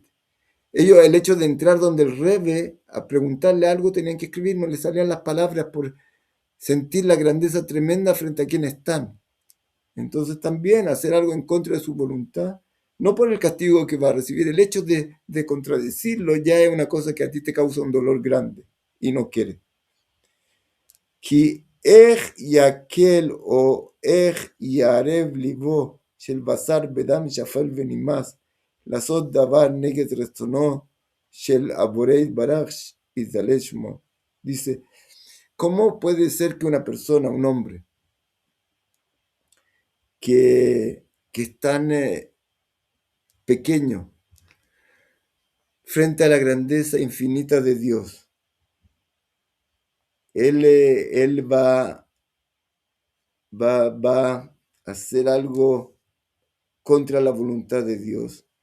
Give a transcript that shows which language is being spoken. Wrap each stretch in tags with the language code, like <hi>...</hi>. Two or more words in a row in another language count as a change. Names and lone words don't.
<es>Ellos, el hecho de entrar donde el Rebe a preguntarle algo, tenían que escribir, no les salían las palabras por sentir la grandeza tremenda frente a quienes están. Entonces también hacer algo en contra de su voluntad, no por el castigo que va a recibir, el hecho de contradecirlo ya es una cosa que a ti te causa un dolor grande y no quieres.</es> <he>כי איך יקל או איך יערב ליבו של בשר בדם שפל ונמאס לעשות דבר נגד רצונו של הבורא יתברך יזלל שמו.</he> <es>Dice, ¿cómo puede ser que una persona, un hombre, que es tan pequeño frente a la grandeza infinita de Dios, él va a hacer algo contra la voluntad de Dios?</es>